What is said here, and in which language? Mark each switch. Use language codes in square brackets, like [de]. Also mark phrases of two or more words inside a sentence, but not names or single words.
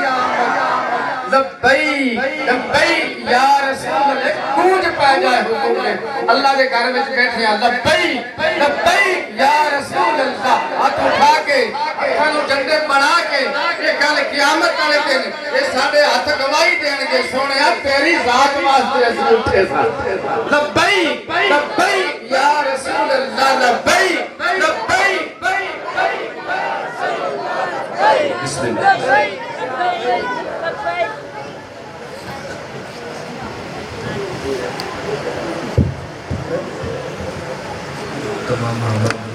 [ar] لبيك لبيك يا رسول الله, [ur] گونج پا جائے حکم میں. اللہ کے گھر میں بیٹھے ہیں, [ar] لبيك لبيك يا رسول الله, [pa] ہاتھ اٹھا کے اکھاں نوں جھنڈے بنا کے یہ گل قیامت والے دن یہ ساڈے ہاتھ گواہی دینگے، سوہنیا تیری ذات واسطے اسیں اٹھے ساں. [ar] لبيك لبيك يا رسول الله، لبيك لبيك. बिस्मिल्लाह। [ur] तमाम